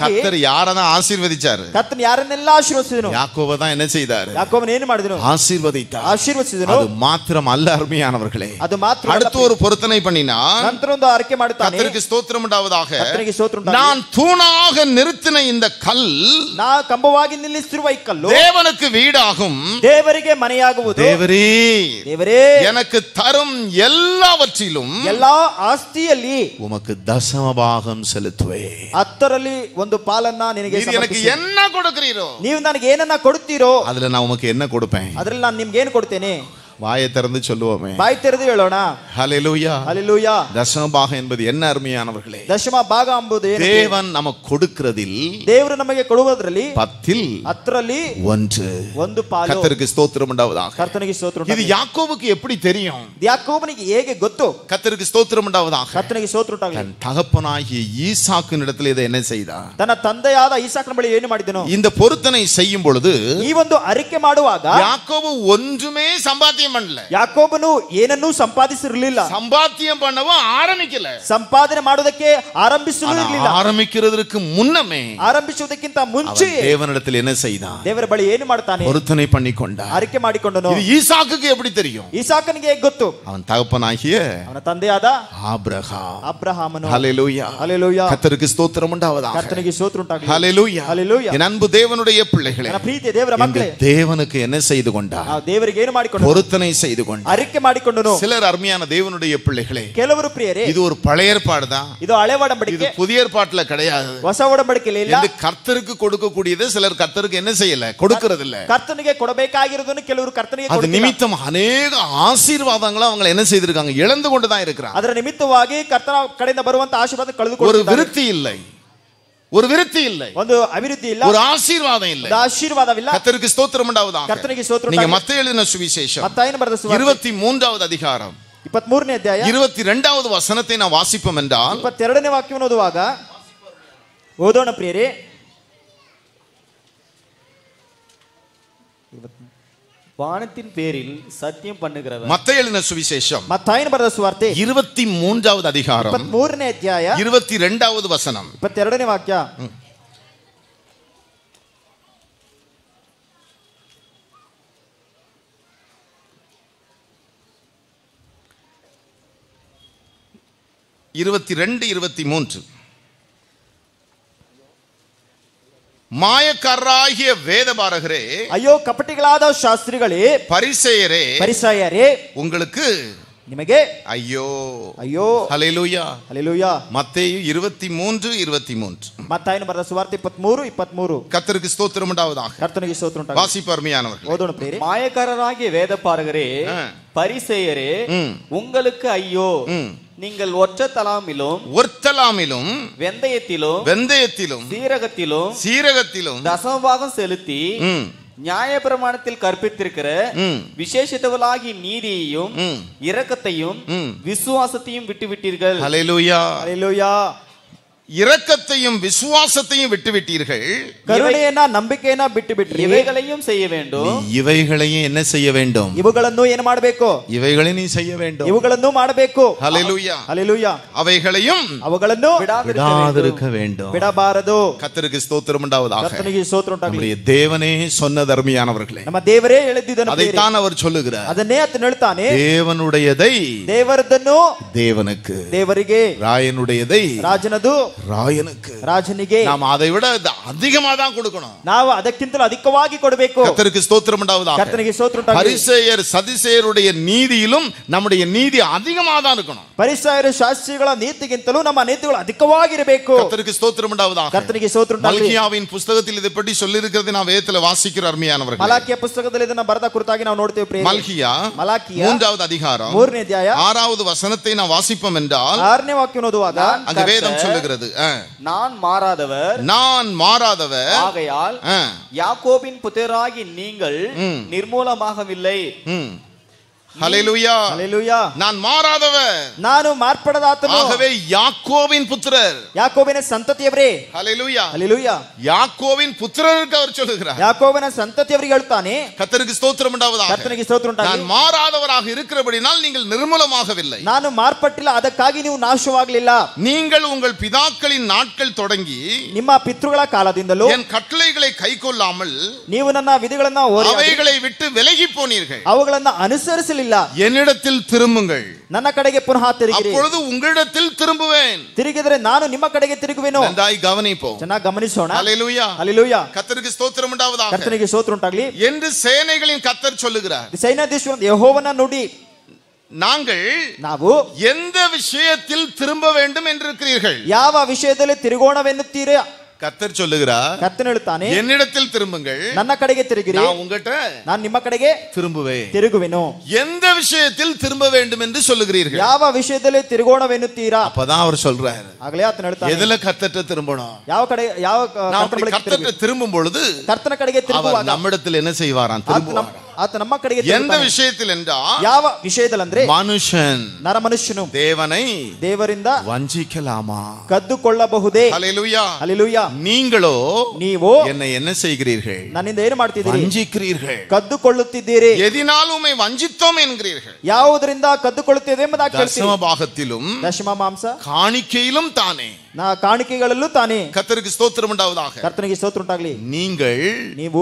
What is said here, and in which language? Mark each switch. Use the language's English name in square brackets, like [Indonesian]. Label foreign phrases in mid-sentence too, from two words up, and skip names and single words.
[Tamil] கர்த்தர் யாரதான் ஆசீர்வதிச்சாரு? [Kannada] ಕರ್ತನ ಯಾರನ್ನೆಲ್ಲ ಆಶೀರ್ವದಿಸಿದನು? [Tamil] யாக்கோபை தான் என்ன செய்தாரு? [Kannada] ಯಾಕೋಬನು ಏನು ಮಾಡಿದನು? [Tamil] ஆசீர்வதித்தார். [Kannada] ಆಶೀರ್ವದಿಸಿದನು. [Tamil] அது மாத்திரம் அல்ல அருமையானவர்களே, [Kannada] ಅದು ಮಾತ್ರ [Tamil] அடுத்து ஒரு பொருத்தனை பண்ணினா, [Kannada] ನಂತರ ಒಂದು ಆರಕೆ ಮಾಡುತ್ತಾನೆ. [Tamil] கர்த்தருக்கு ஸ்தோத்திரம் உண்டாவதாக. [Kannada] ಕರ್ತನಿಗೆ ಸ್ತೋತ್ರ ಉಂಟಾಗಲಿ. [Tamil] நான் தூணாக நிறுத்தின இந்த கல் [Kannada] ನಾ ಕಂಬವಾಗಿ ನಿಲ್ಲಿಸಿರುವ ಈ ಕಲ್ಲು [Tamil] தேவனுக்கு வீடாகும். [Kannada] ದೇವರಿಗೆ ಮನೆಯಾಗುವುದು. [Tamil] தேவரே, [Kannada] ದೇವರೇ, [Tamil] எனக்கு தரும் எல்லாவற்றிலும் [Kannada] ಎಲ್ಲಾ ಆಸ್ತಿಯಲ್ಲಿ [Tamil] உமக்கு தசமபாகம் செலுத்துவே. [Kannada] 10ರಲ್ಲಿ ಒಂದು ಪಾಲನ್ನ ನಿನಗೆ [Tamil] எனக்கு என்ன கொடுக்கிறீரோ, [Kannada] ನೀವು ನನಗೆ ಏನನ್ನ ಕೊಡುತ್ತೀರೋ [Tamil] அதுல நான் உமக்கு என்ன கொடுப்பேன்? [Kannada] ಅದರಲ್ಲಿ ನಾನು ನಿಮ್ಗೆ ಏನು ಕೊಡ್ತೇನೆ? [Tamil] வாயை திறந்து சொல்லுவோமே. [Kannada] ಬಾಯಿ ತೆರೆದು ಹೇಳೋಣ. [Tamil] ஹல்லேலூயா, ஹல்லேலூயா. தசமபாகம் என்பது என்ன அருமையானவர்களே? [Kannada] ದಶಮ ಭಾಗ ಎಂಬುದು ಏನು? [Tamil] தேவன் நமக்கு கொடுக்கிறதில், [Kannada] ದೇವರು ನಮಗೆ ಕೊಡುವುದರಲ್ಲಿ 10ರಲ್ಲಿ 1 ಒಂದು ಪಾಲು. [Tamil] கர்த்தருக்கு ஸ்தோத்திரம் உண்டாவதாக. [Kannada] ಕರ್ತನಿಗೆ ಸ್ತೋತ್ರ [Tamil] இது [Kannada] ಉಂಟಾಗಲಿ. [Tamil] யாக்கோபுக்கு எப்படி தெரியும்? [Kannada] ಯಾಕೋಬನಿಗೆ ಹೇಗೆ ಗೊತ್ತು? [Tamil] கர்த்தருக்கு ஸ்தோத்திரம் உண்டாவதாக. [Kannada] ಕರ್ತನಿಗೆ ಸ್ತೋತ್ರ ಉಂಟಾಗಲಿ. [Tamil] தன் தகப்பனாகிய ஈசாக்கின் இடத்துல இதை என்ன செய்தார்? [Kannada] ತನ್ನ ತಂದೆಯಾದ ಈಸಾಕನ ಬಳಿ ಏನು ಮಾಡಿದನು? [Tamil] இந்த பொருத்தனை செய்யும் பொழுது [Kannada] ಈ ಒಂದು ಅರಿಕೆ ಮಾಡುವಾಗ [Tamil] யாக்கோபு ஒன்றுமே சம்பாத்தியம் பண்ணல. [Kannada] ಯಾಕೋಬನು ಏನನ್ನೂ ಸಂಪಾದಿಸಿರಲಿಲ್ಲ, [Tamil] சம்பாத்தியம் பண்ணவும் ஆரம்பிக்கல. [Kannada] ಸಂಪಾದನೆ ಮಾಡುವುದಕ್ಕೆ ಆರಂಭಿಸಲಿಲ್ಲ. [Tamil] ஆரம்பிக்கிறதுக்கு முன்னமே [Kannada] ಆರಂಭಿಸುವುದಕ್ಕಿಂತ ಮುಂಚೆ [Tamil] தேவனிடத்தில் என்ன செய்தான்? [Kannada] ದೇವರ ಬಳಿ ಏನು ಮಾಡ್ತಾನೆ? [Tamil] பொருத்தனை பண்ணிக்கொண்டார். [Kannada] ಅರಿಕೆ ಮಾಡಿಕೊಂಡನು. [Tamil] இது ஈசாக்குக்கு எப்படி தெரியும்? [Kannada] ಈಸಾಕನಿಗೆ ಹೇಗೆ ಗೊತ್ತು? [Tamil] அவன் தகப்பனாகிய [Kannada] ಅವನ ತಂದೆಯಾದ [Tamil] ஆபிரகாம். [Kannada] ಅಬ್ರಹಾಮನು. [Tamil] ஹல்லேலூயா, [Kannada] ಹಲ್ಲೇಲೂಯಾ. [Tamil] கர்த்தருக்கு ஸ்தோத்திரம் உண்டாவதாக. [Kannada] ಕರ್ತನಿಗೆ ಸ್ತೋತ್ರ ಉಂಟಾಗಲಿ. [Tamil] ஹல்லேலூயா, [Kannada] ಹಲ್ಲೇಲೂಯಾ. [Tamil] என் அன்பு தேவனுடைய பிள்ளைகளே, [Kannada] ನನ್ನ ಪ್ರೀತಿಯ ದೇವರ ಮಕ್ಕಳೇ, [Tamil] தேவனுக்கு என்ன செய்து கொண்டார்? [Kannada] ನಾವು ದೇವರಿಗೆ ಏನು ಮಾಡಿಕೊಂಡನು? [Tamil] பொருத்தனை செய்து கொண்டார். [Kannada] ಅರಿಕೆ ಮಾಡಿಕೊಂಡನು. [Tamil] சிலர் அருமையான தேவனுடைய பிள்ளைகளே, [Kannada] ಕೆಲವರು ಪ್ರಿಯರೇ, [Tamil] இது ஒரு பழைய ஏற்பாடு தான், [Kannada] ಇದು ಹಳೆ [Tamil] இது [Kannada] ಒಡಂಬಡಿಕೆ, [Tamil] புதிய ஏற்பாட்டுல கிடையாது. [Kannada] ಹೊಸ ಒಡಂಬಡಿಕೆಯಲ್ಲಿ ಇಲ್ಲ. [Tamil] இது கர்த்தருக்கு கொடுக்கக்கூடியது சிலர் கர்த்தருக்கு என்ன செய்யல, கொடுக்கிறது இல்ல. [Kannada] ಕರ್ತನಿಗೆ ಕೊಡಬೇಕಾಗಿರುವುದನ್ನು ಕೆಲವರು ಕರ್ತನಿಗೆ [Tamil] அது [Kannada] ಕೊಡುತ್ತಿಲ್ಲ. [Tamil] நிமித்தம் அநேக ஆசீர்வாதங்களை அவங்க என்ன செய்திருக்காங்க? இழந்து கொண்டுதான் இருக்கிறாங்க. [Kannada] ಅದರ ನಿಮಿತ್ತವಾಗಿ ಕರ್ತನ ಕಡೆಯಿಂದ ಬರುವಂತ ಆಶೀರ್ವಾದ [Tamil] ஒரு [Kannada] ಕಳೆದುಕೊಳ್ಳುತ್ತಾರೆ. [Tamil] விருத்தி இல்லை, ஒரு விருத்தி இல்லை, [Kannada] ಒಂದು ಅಭಿವೃದ್ಧಿ ಇಲ್ಲ, [Tamil] ஒரு ஆசீர்வாதம் இல்லை. [Kannada] ಒಂದು ಆಶೀರ್ವಾದವಿಲ್ಲ. [Tamil] கர்த்தருக்கு ஸ்தோத்திரம் உண்டாவதாக. [Kannada] ಕರ್ತನಿಗೆ ಸ್ತೋತ್ರ [Tamil] நீங்க [Kannada] ಉಂಟಾಗಲಿ. [Tamil] மத்தேயு எழுதின சுவிசேஷம் [Kannada] ಮತ್ತಾಯನು ಬರೆದ ಸುವಾರ್ತೆ [Tamil] 23வது அதிகாரம் [Kannada] 23ನೇ ಅಧ್ಯಾಯ [Tamil] 22வது வசனத்தை நான் வாசிப்போம் என்றால், [Kannada] 22ನೇ ವಾಕ್ಯವನ್ನು ಓದುವಾಗ ಓದೋಣ ಪ್ರಿಯರೇ. [Tamil] வானத்தின் பேரில் சத்தியம் பண்ணுகிறவர். மத்தேயு எழுதின சுவிசேஷம் [Kannada] ಮತ್ತಾಯನು ಬರೆದ ಸುವಾರ್ತೆ [Tamil] 23வது அதிகாரம் [Kannada] 23ನೇ ಅಧ್ಯಾಯ [Tamil] 22வது வசனம். [Kannada] 22ನೇ ವಾಕ್ಯ. [Tamil] இருபத்தி 23 மாயக்காரராகிய வேதபாரகரே, [Kannada] ಅಯ್ಯೋ ಕಪಟಿಗಳಾದ ಶಾಸ್ತ್ರಿಗಳೇ, [Tamil] பரிசேயரே, [Kannada] ಪರಿಸಯರೇ, [Tamil] உங்களுக்கு [Kannada] ನಿಮಗೆ [Tamil] ஐயோ. [Kannada] ಅಯ್ಯೋ. [Tamil] ஹல்லேலூயா. [Kannada] ಹಲ್ಲೇಲೂಯಾ. [Tamil] மத்தேயு 23:23. [Kannada] ಮತ್ತಾಯನು ಬರೆದ ಸುವಾರ್ತೆ 23:23. [Tamil] கர்த்தருக்கு ஸ்தோத்திரம் உண்டாவதாக. [Kannada] ಕರ್ತನಿಗೆ ಸ್ತೋತ್ರ ಉಂಟಾಗಲಿ. [Tamil] வாசிப்பு அருமையானவர்களே. [Kannada] ಓದೋಣ ಪ್ರಿಯರೇ. [Tamil] மாயக்காரராகிய வேதபாரகரே, பரிசேயரே, உங்களுக்கு ஐயோ, நீங்கள் ஒர்த்தலாமிலும் வெந்தயத்திலும் சீரகத்திலும் தசமபாகம் செலுத்தி நியாயப்பிரமாணத்தில் கற்பித்திருக்கிற விசேஷித்தவளாகி நீதியையும் இரக்கத்தையும் விசுவாசத்தையும் விட்டுவிட்டீர்கள். ஹல்லேலூயா. ஹல்லேலூயா. இரக்கத்தையும் விசுவாசத்தையும் விட்டுவிட்டீர்கள், [Kannada] ಕರುಣೆಯನ್ನ ನಂಬಿಕೆಯನ್ನ ಬಿಟ್ಟು ಬಿಟ್ರಿ, [Tamil] இவைகளையும் செய்ய வேண்டும். இவைகளையும் என்ன செய்ய வேண்டும்? [Kannada] ಇವುಗಳನ್ನು ಏನು ಮಾಡಬೇಕು? [Tamil] இவைகளை நீ செய்ய வேண்டும். [Kannada] ಇವುಗಳನ್ನು ಮಾಡಬೇಕು. [Tamil] ஹல்லேலூயா. [Kannada] ಹಲ್ಲೆಲೂಯಾ. [Tamil] அவைகளையும் [Kannada] ಅವುಗಳನ್ನು [Tamil] விடாதிருக்க வேண்டும். [Kannada] ಬಿಡಬಾರದು. [Tamil] கர்த்தருக்கு ஸ்தோத்திரம் உண்டாவதாக. [Kannada] ಕರ್ತನಿಗೆ ಸ್ತೋತ್ರ ಉಂಟಾಗಲಿ. [Tamil] நம்முடைய தேவனே சொன்ன தர்மியானவர்களே, [Kannada] ನಮ್ಮ ದೇವರೇ ಹೇಳಿದ್ದನ್ನು [Tamil] அதைத்தான் அவர் சொல்லுகிறார். [Kannada] ಅದನ್ನೇ ಆತನು ಹೇಳ್ತಾನೆ. [Tamil] தேவனுடையதை [Kannada] ದೇವರದನ್ನು [Tamil] தேவனுக்கு, [Kannada] ದೇವರಿಗೆ, [Tamil] ராயனுடையதை [Kannada] ರಾಜನದು [Tamil] ராயனுக்கு. [Kannada] ರಾಜನಿಗೆ. [Tamil] நாம் அதை விட அதிகமா தான் கொடுக்கணும். [Kannada] ನಾವು ಅದಕ್ಕಿಂತಲೂ ಅಧಿಕವಾಗಿ ಕೊಡಬೇಕು. [Tamil] கர்த்தருக்கு ஸ்தோத்திரம் உண்டாவதாக. [Kannada] ಕರ್ತನಿಗೆ ಸ್ತೋತ್ರ ಉಂಟಾಗಲಿ. [Tamil] பரிசேயர் சதுசேயருடைய நீதியிலும் நம்முடைய நீதி அதிகமா தான் இருக்கணும். [Kannada] ಪರಿಸಯರು ಶಾಸ್ತ್ರಿಗಳ ನೀತಿಗಿಂತಲೂ ನಮ್ಮ ನೀತಿಗಳು ಅಧಿಕವಾಗಿರಬೇಕು. [Tamil] கர்த்தருக்கு ஸ்தோத்திரம் உண்டாவதாக. [Kannada] ಕರ್ತನಿಗೆ ಸ್ತೋತ್ರ ಉಂಟಾಗಲಿ. [Tamil] மல்கியாவின் புத்தகத்தில் இதை பற்றி சொல்லி இருக்கிறது நான் வேதத்துல வாசிக்கிற அருமையானவர்களே. [Kannada] ಮಲಾಕಿಯ ಪುಸ್ತಕದಲ್ಲಿ ಇದನ್ನ ಬರೆದ ಕುರಿತಾಗಿ ನಾವು ನೋಡ್ತೇವೆ ಪ್ರಿಯರೇ. [Tamil] மல்கியா [Kannada] ಮಲಾಕಿಯ [Tamil] 3வது அதிகாரம் [Kannada] 3ನೇ ಅಧ್ಯಾಯ [Tamil] 6வது வசனத்தை நான் வாசிப்போம் என்றால் [Kannada] 6ನೇ ವಾಕ್ಯ ಓದುವಾಗ [Tamil] அங்க வேதம் சொல்லுகிறது, நான் மாறாதவர், நான் மாறாதவர், ஆகையால் யாக்கோபின் புத்திரராகி நீங்கள் நிர்மூலமாகவில்லை. ஹல்லேலூயா. ஹல்லேலூயா. நான் மாறாதவர், [Kannada] ನಾನು ಮಾರ್ಪಡದಾತನು. [Tamil] ஆகவே யாக்கோபின் புத்திரர், [Kannada] ಯಾಕೋಬಿನ ಸಂತತಿಯವರೇ. [Tamil] ஹல்லேலூயா. [Kannada] ಹಲ್ಲೇಲೂಯಾ. [Tamil] யாக்கோபின் புத்திரருக்கு அவர் சொல்லுகிறார். [Kannada] ಯಾಕೋಬಿನ ಸಂತತಿಯವರಿಗೆ ಹೇಳ್ತಾನೆ. [Tamil] கர்த்தருக்கு ஸ்தோத்திரம் உண்டாவதாக. [Kannada] ಕರ್ತನಿಗೆ ಸ್ತೋತ್ರ ಉಂಟಾಗಲಿ. [Tamil] நான் மாறாதவராக இருக்கிறபடினால் நீங்கள் நிர்மூலமாகவில்லை. [Kannada] ನಾನು ಮಾರ್ಪಟ್ಟಿಲ್ಲ, ಅದಕ್ಕಾಗಿ ನೀವು ನಾಶವಾಗಲಿಲ್ಲ. [Tamil] நீங்கள் உங்கள் பிதாக்களின் நாட்கள் தொடங்கி [Kannada] ನಿಮ್ಮ ಪಿತೃಗಳ ಕಾಲದಿಂದಲೂ [Tamil] என் கட்டளைகளை கைக்கொள்ளாமல் [Kannada] ನೀವು ನನ್ನ ವಿಧಿಗಳನ್ನ [Tamil] அவைகளை விட்டு விலகி போனீர்கள். [Kannada] ಅವುಗಳನ್ನ ಅನುಸರಿಸಲಿಲ್ಲ. [Tamil] என்னிடத்தில் திரும்புங்கள், [Kannada] ನನ್ನ ಕಡೆಗೆ ಪುನಃ ತಿರುಗಿರಿ, [Tamil] அப்பொழுது உங்களிடத்தில் திரும்புவேன். [Kannada] ತಿರುಗಿದರೆ ನಾನು ನಿಮ್ಮ ಕಡೆಗೆ ತಿರುಗುವೆನು. [Tamil] நன்றாய் கவனிப்போம். [Kannada] ಚೆನ್ನಾಗಿ ಗಮನಿಸೋಣ. [Tamil] ஹல்லேலூயா. [Kannada] ಹಲ್ಲೇಲೂಯಾ. [Tamil] கர்த்தருக்கு ஸ்தோத்திரம் உண்டாவதாக [Kannada] ಕರ್ತನಿಗೆ ಸ್ತೋತ್ರ ಉಂಟಾಗಲಿ [Tamil] என்று சேனைகளின் கர்த்தர் சொல்லுகிறார். [Kannada] ಸೈನ್ಯಾಧೀಶ್ವರ ಯೆಹೋವನ ನುಡಿ. [Tamil] நாங்கள் [Kannada] ನಾವು [Tamil] எந்த விஷயத்தில் திரும்ப வேண்டும் என்று இருக்கிறீர்கள்? [Kannada] ಯಾವ ವಿಷಯದಲ್ಲಿ ತಿರುಗೋಣವೆನ್ನುತ್ತೀರಾ? [Tamil] கர்த்தர் சொல்லுகிறார், [Kannada] ಕರ್ತನು ಹೇಳ್ತಾನೆ, [Tamil] என்னிடத்தில் திரும்புங்கள், [Kannada] ನನ್ನ ಕಡೆಗೆ ತಿರುಗಿರಿ, [Tamil] நான் உங்ககிட்ட [Kannada] ನಾನು ನಿಮ್ಮ ಕಡೆಗೆ [Tamil] திரும்புவேன். [Kannada] ತಿರುಗುವೆನು. [Tamil] எந்த விஷயத்தில் திரும்ப வேண்டும் என்று சொல்லுகிறீர்கள்? [Kannada] ಯಾವ ವಿಷಯದಲ್ಲಿ ತಿರುಗೋಣವೆನ್ನುತ್ತೀರಾ? [Tamil] அப்பதான் அவர் சொல்றாரு, [Kannada] ಆಗಲೇ ಆತನು ಹೇಳ್ತಾನೆ, [Tamil] எதுல கர்த்தர்ட்ட திரும்பணும்? [Kannada] ಯಾವ ಕಡೆ ಯಾವ [Tamil] கர்த்தர்ட்ட திரும்பும் பொழுது [Kannada] ಕರ್ತನ ಕಡೆಗೆ [Tamil] அவர் [Kannada] ತಿರುಗುವಾಗ [Tamil] நம்மிடத்தில் என்ன செய்வாராம்? திரும்புவார். [Kannada] ಆತ ನಮ್ಮ ಕಡೆಗೆ [Tamil] எந்த [Kannada] ತಿರುಗುತ್ತಾನೆ. [Tamil] விஷயத்தில் என்றால் [Kannada] ಯಾವ ವಿಷಯದಲ್ಲಂದ್ರೆ [Tamil] மனுஷன் [Kannada] ನರ ಮನುಷ್ಯನು [Tamil] தேவனை [Kannada] ದೇವರಿಂದ [Tamil] வஞ்சிக்கலாமா? [Kannada] ಕದ್ದುಕೊಳ್ಳಬಹುದೇ? [Tamil] ஹல்லேலூயா. [Kannada] ಹಲ್ಲೇಲೂಯಾ. [Tamil] நீங்களோ [Kannada] ನೀವು [Tamil] என்னை என்ன செய்கிறீர்கள்? [Kannada] ನನ್ನಿಂದ ಏನು ಮಾಡ್ತಿದ್ದೀರಿ? [Tamil] வஞ்சிக்கிறீர்கள். [Kannada] ಕದ್ದುಕೊಳ್ಳುತ್ತಿದ್ದೀರಿ. [Tamil] எதினால் உம்மை வஞ்சித்தோம் என்கிறீர்கள்? [Kannada] ಯಾವುದರಿಂದ ಕದ್ದುಕೊಳ್ಳುತ್ತೇವೆ ಎಂಬುದಾಗಿ [Tamil] தசம [Kannada] ಹೇಳ್ತೀರಿ. [Tamil] பாகத்திலும் [Kannada] ದಶಮ ಮಾಂಸ [Tamil] காணிக்கையிலும் தானே. [Kannada] ಕಾಣಿಕೆಗಳಲ್ಲೂ ತಾನೇ. [Tamil] கர்த்தருக்கு ஸ்தோத்திரம் உண்டாவதாக. [Kannada] ಕರ್ತನಿಗೆ ಸ್ತೋತ್ರ ಉಂಟಾಗಲಿ. [Tamil] நீங்கள் [Kannada] ನೀವು